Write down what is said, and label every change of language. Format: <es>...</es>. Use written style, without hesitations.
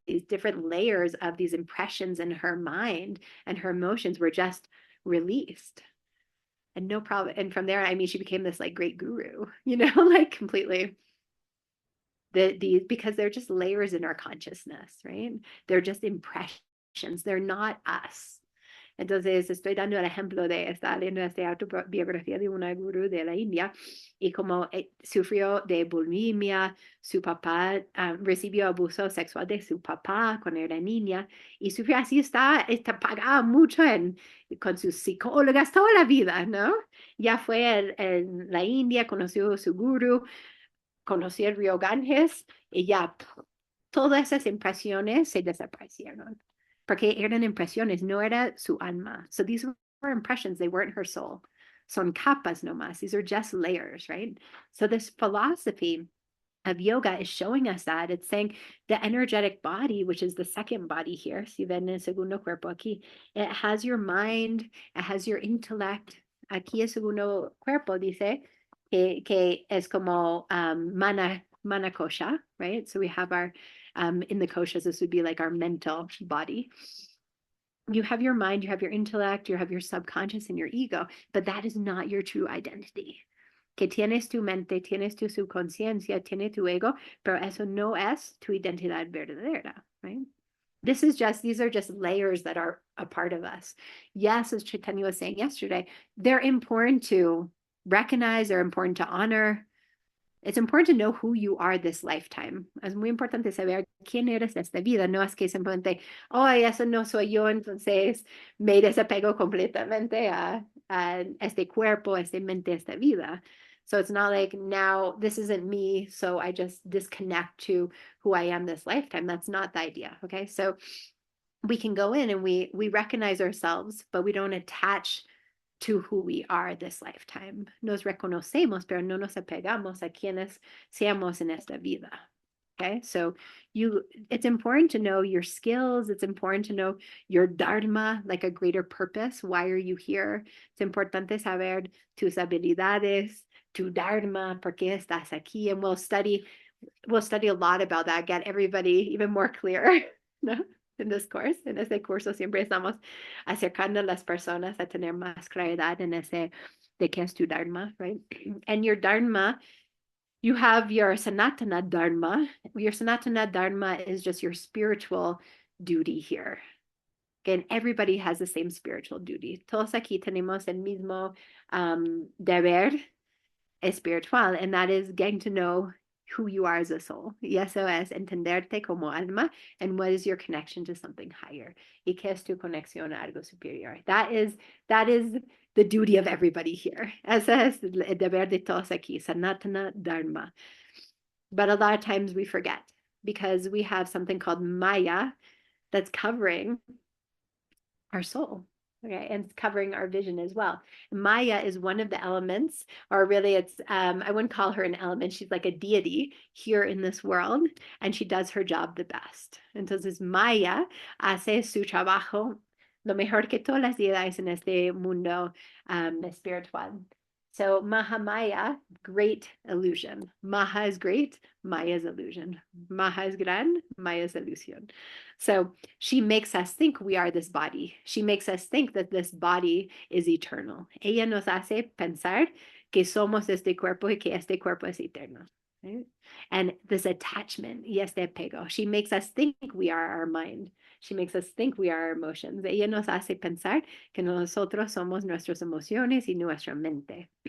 <en>These different layers of these impressions in her mind and her emotions were just released. And no problem. And from there, I mean, she became this like great guru, you know, like completely. Because they're just layers in our consciousness, right? They're just impressions. They're not us.</en> <es>Entonces, estoy dando el ejemplo de estar leyendo esta autobiografía de una gurú de la India y como sufrió de bulimia, su papá recibió abuso sexual de su papá cuando era niña y sufrió así, pagaba mucho con sus psicólogas toda la vida, ¿no? Ya fue en la India, conoció a su gurú, conocí el río Ganges y ya todas esas impresiones se desaparecieron. Porque eran impresiones, no era su alma.</es> <en>So these were impressions, they weren't her soul.</en> <es>Son capas nomás.</es> <en>These are just layers, right? So this philosophy of yoga is showing us that. It's saying the energetic body, which is the second body here,</en> <es>si ven el segundo cuerpo aquí,</es> <en>it has your mind, it has your intellect.</en> <es>Aquí el segundo cuerpo dice que es como mana kosha, right?</es> <en>So we have our, in the koshas, this would be like our mental body. You have your mind, you have your intellect, you have your subconscious and your ego, but that is not your true identity.</en> <es>Que tienes tu mente, tienes tu subconsciencia, tienes tu ego, pero eso no es tu identidad verdadera, right?</es> <en>These are just layers that are a part of us. Yes, as Chaitanya was saying yesterday, they're important to recognize, they're important to honor. It's important to know who you are this lifetime.</en> <es>Es muy importante saber quién eres esta vida. No es que simplemente, oh, eso no soy yo, entonces me desapego completamente a este cuerpo, esta mente, esta vida.</es> <en>So it's not like now this isn't me, so I just disconnect to who I am this lifetime. That's not the idea, okay? So we can go in and we recognize ourselves, but we don't attach to who we are this lifetime.</en> <es>Nos reconocemos, pero no nos apegamos a quienes seamos en esta vida.</es> <en>Okay, so it's important to know your skills. It's important to know your Dharma, like a greater purpose. Why are you here?</en> <es>It's importante saber tus habilidades, tu Dharma, por qué estás aquí.</es> <en>And we'll study a lot about that, get everybody even more clear, ¿no?</en> <es>En</es> <en>this course,</en> <es>en este curso siempre estamos acercando a las personas a tener más claridad en ese de qué es tu Dharma, right?</es> <en>And your Dharma, you have your Sanatana Dharma. Your Sanatana Dharma is just your spiritual duty here. Again, everybody has the same spiritual duty.</en> <es>Todos aquí tenemos el mismo deber espiritual,</es> <en>and that is getting to know who you are as a soul.</en> <es>Y eso es entenderte como alma,</es> <en>and what is your connection to something higher.</en> <es>Y qué es tu conexión a algo superior.</es> <en>That is the duty of everybody here.</en> <es>Ese es el deber de todos aquí, Sanatana Dharma.</es> <en>But a lot of times we forget because we have something called Maya that's covering our soul. Okay, and it's covering our vision as well. Maya is one of the elements, or really it's, I wouldn't call her an element. She's like a deity here in this world, and she does her job the best.</en> <es>Entonces Maya hace su trabajo lo mejor que todas las deidades en este mundo espiritual.</es> <en>So Mahamaya, great illusion. Maha is great, Maya is illusion. Maha is gran, Maya is illusion. So she makes us think we are this body. She makes us think that this body is eternal.</en> <es>Ella nos hace pensar que somos este cuerpo y que este cuerpo es eterno.</es> <en>Right? And this attachment,</en> <es>y este apego,</es> <en>she makes us think we are our mind. She makes us think we are our emotions.</en> <es>Ella nos hace pensar que nosotros somos nuestras emociones y nuestra mente.</es>